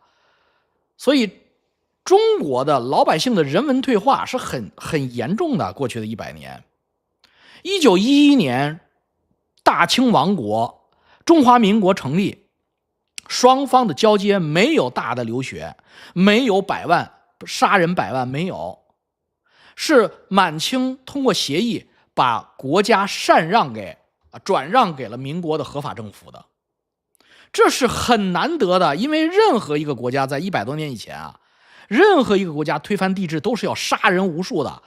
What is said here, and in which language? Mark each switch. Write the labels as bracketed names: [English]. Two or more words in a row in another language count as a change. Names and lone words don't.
[Chinese] 所以中國的老百姓的人文退化是很嚴重的。过去的100年，1911年大清亡国，中華民國成立，雙方的交接沒有大的流血，沒有殺人百萬，沒有，是滿清通過協議把國家轉讓給了民國的合法政府的。這是很難得的，因為任何一個國家在100多年以前啊，任何一個國家推翻帝制都是要殺人無數的。